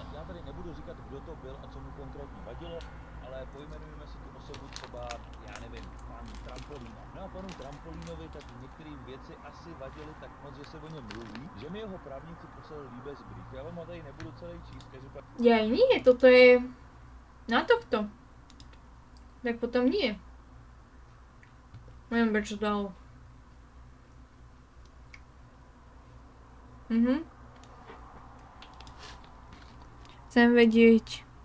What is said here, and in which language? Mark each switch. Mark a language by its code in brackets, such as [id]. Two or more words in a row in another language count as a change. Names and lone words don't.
[cs] Já tady nebudu říkat, kdo to byl a co mu konkrétně vadilo, ale pojmenujeme si tu osobu třeba, já nevím, pan Trampolína. No a panu Trampolínovi tak některé věci asi vadily tak moc, že se o něm mluví, že mi jeho právníci poslali líbez brief. Já vám ho tady nebudu celý číst, každopádně... [sk] Ja nie, toto je na tohto. Tak potom nie. Neviem, prečo dal. Chcem vedieť.